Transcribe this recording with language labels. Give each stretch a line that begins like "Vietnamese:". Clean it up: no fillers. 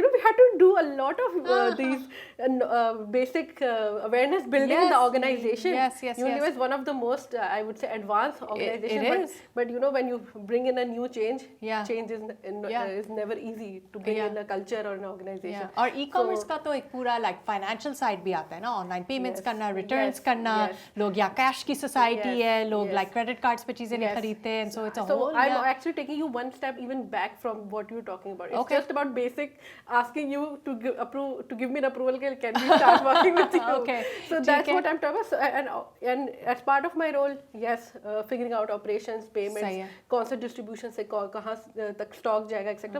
English: So we had to do a lot of these basic awareness building in the organization. Unilever is one of the most, I would say, advanced organizations. But when you bring in a new change is never easy to bring in a culture or an organization.
Hindi: और e-commerce का तो एक पूरा like financial side भी आता है ना, online payments करना, returns करना, लोग या cash की society है, लोग like credit cards पे चीजें नहीं खरीदते हैं,
English: so it's a whole. So I'm actually taking you one step even back from what you're talking about. It's just about basic asking you to give me an approval. Can we start working with you? So that's what I'm talking about. And as part of my role, yes, figuring out operations, payments, constant distribution
Hindi: से कहाँ तक
English: stock जाएगा, etc.